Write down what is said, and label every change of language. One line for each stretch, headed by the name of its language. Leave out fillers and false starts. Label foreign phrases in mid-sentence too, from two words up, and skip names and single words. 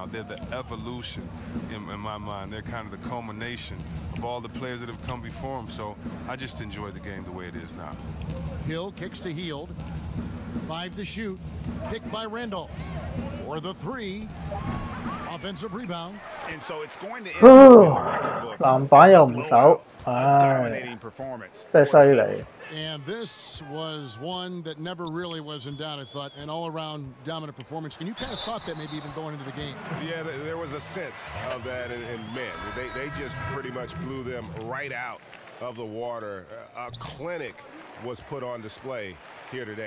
English: They're the evolution in my mind. They're kind of the culmination of all the players that have come before them. So I just enjoy the game the way it is now. Hill kicks to Hield. 5 to shoot. Picked by Randolph. For the 3. Offensive rebound. And so it's going to end up in the record books.
Cantonese: 籃板又唔守，唉，
English: Dominating performance.
Cantonese: 真係犀利。
English: And this was one that never really was in doubt, I thought, an all-around dominant performance. And you kind of thought that maybe even going into the game. Yeah, there was a sense of that in men. They just pretty much blew them right out of the water. A clinic was put on display here today.